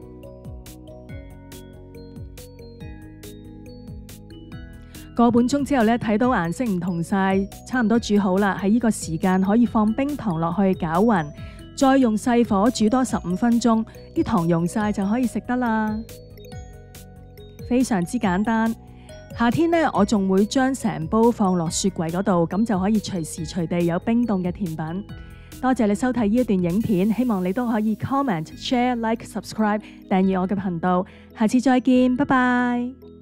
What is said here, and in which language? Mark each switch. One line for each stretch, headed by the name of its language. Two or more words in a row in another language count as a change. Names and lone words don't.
Cantonese: 個半鐘之後呢，睇到顏色唔同晒，差唔多煮好啦。喺呢個時間可以放冰糖落去攪勻，再用細火煮多15分鐘，啲糖溶晒就可以食得啦。非常之簡單。夏天呢，我仲會將成煲放落雪櫃嗰度，咁就可以隨時隨地有冰凍嘅甜品。多謝你收睇呢一段影片，希望你都可以
English: comment、share、like、subscribe
Cantonese: 訂閱我嘅頻道。下次再見，拜拜。